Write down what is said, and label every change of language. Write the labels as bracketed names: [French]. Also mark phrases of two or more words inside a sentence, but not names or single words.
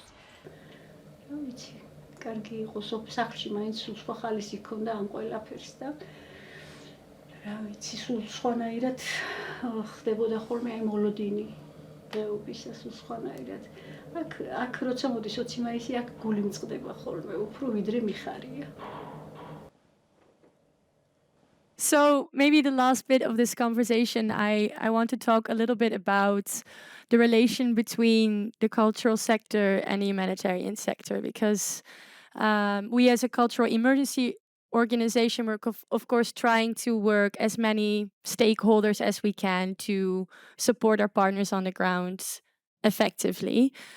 [Georgian] რა ვიცი, კარგი იყო სახლში მაინც სულ სხვა ხალისი ჰქონდა ამ ყველაფერს და რა ვიცი, სულ სხვანაირად ხდებოდა ხოლმე აი მოლოდინი დღეობისა სულ სხვანაირად. აქ როცა მოდის 20 მაისი, აქ გული მწყდება ხოლმე, უფრო ვიდრე მიხარია. [English] So maybe the last bit of this conversation, I want to talk a little bit about the relation between the cultural sector and the humanitarian sector, because we as a cultural emergency organization, we're of course trying to work as many stakeholders as we can to support our partners on the ground effectively.